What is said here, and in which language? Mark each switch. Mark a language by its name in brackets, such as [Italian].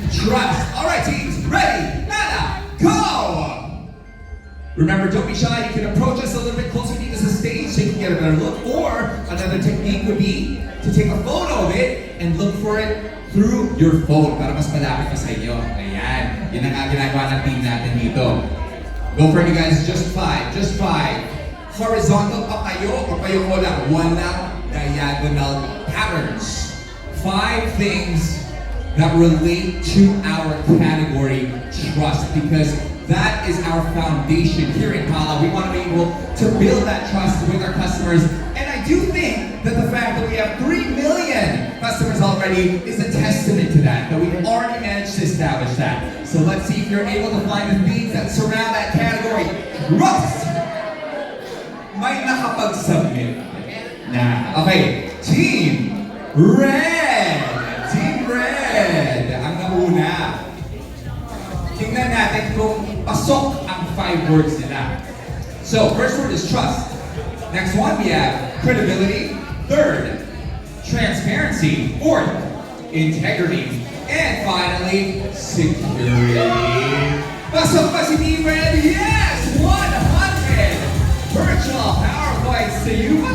[English] Trust. All right, teams. Ready? Nada, go! Remember, don't be shy. You can approach us a little bit closer to the stage so you can get a better look. Or another technique would be to take a photo of it and look for it through your phone [Filipino] para mas malapit pa sa inyo. Ayan. Yun ang ginagawa ng team natin dito. [English] Go for it, you guys. Just 5. Just 5. Horizontal [Filipino] pa kayo o kayo ko lang. Walang [English] diagonal patterns. 5 things that relate to our category, trust, because that is our foundation here in Pala. We want to be able to build that trust with our customers. And I do think that the fact that we have 3 million customers already is a testament to that we've already managed to establish that. So let's see if you're able to find the themes that surround that category. [Filipino] Trust! May nakapag-submit na. [English] Okay, Team Red! Team Red! [Filipino] Ang nauna. Tingnan natin kung pasok ang 5 words nila. [English] So, first word is trust. Next one, we have credibility. Third, transparency. Fourth, integrity. And finally, security. [Filipino] Pasok pa si [English] Team Red? Yes! 100 virtual PowerPoints to you.